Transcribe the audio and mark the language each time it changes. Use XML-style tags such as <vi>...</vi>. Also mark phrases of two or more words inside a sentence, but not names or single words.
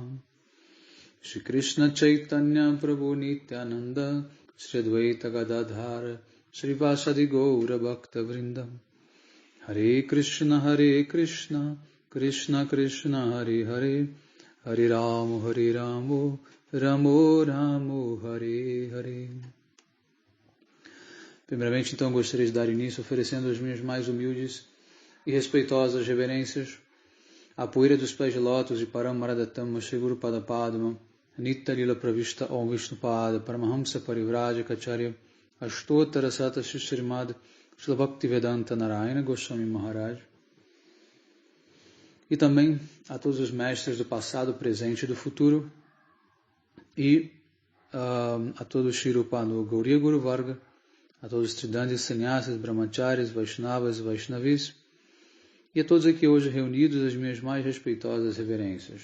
<sa>Shri Krishna Chaitanya Prabhu Nityananda Shri Advaita Gadadhara Shri Vasadi Gaura Bhakta Vrindam Hare Krishna Krishna Krishna Hare Hare Hare Ramo Ramo Ramo Hare Hare.</sa> <pt>Primeiramente, então, gostaria de dar início oferecendo as minhas mais humildes e respeitosas reverências à poeira dos pés de lótus de Paramaradatama Shri Guru Pada Padma Nitya Lila Pravishta Om Vishnupada Paramahamsa Parivraja Kacharya Ashtotara Sata Shrimad Shri Bhaktivedanta Narayana Goswami Maharaj, e também a todos os mestres do passado, presente e do futuro, e a todos Shri Rupa Gauriya Guru Varga, a todos os Tridandis, Sannyasas, Brahmacharis, Vaishnavas, Vaishnavis, e a todos aqui hoje reunidos, as minhas mais respeitosas reverências.</pt>